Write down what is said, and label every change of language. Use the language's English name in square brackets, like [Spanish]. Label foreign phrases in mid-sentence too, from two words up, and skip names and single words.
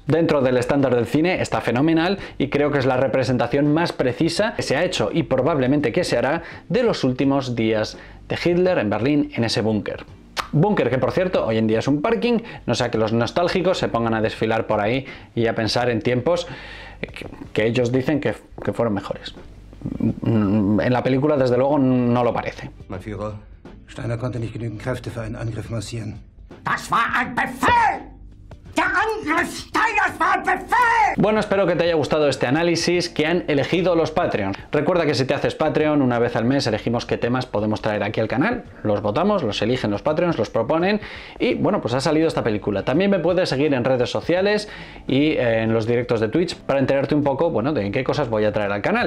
[Spanish] Dentro del estándar del cine está fenomenal y creo que es la representación más precisa que se ha hecho y probablemente que se hará de los últimos días de Hitler en Berlín en ese búnker. Búnker que, por cierto, hoy en día es un parking, no sea que los nostálgicos se pongan a desfilar por ahí y a pensar en tiempos que ellos dicen que fueron mejores. En la película, desde luego, no lo parece. [German] Mein Führer, Steiner konnte nicht genügend Kräfte für einen Angriff massieren. Das war ein Befehl! Der Angriff Steiners war ein Befehl! [Spanish] Bueno, espero que te haya gustado este análisis que han elegido los Patreons. Recuerda que si te haces Patreon, una vez al mes elegimos qué temas podemos traer aquí al canal. Los votamos, los eligen los Patreons, los proponen y bueno, pues ha salido esta película. También me puedes seguir en redes sociales y en los directos de Twitch para enterarte un poco, bueno, de qué cosas voy a traer al canal.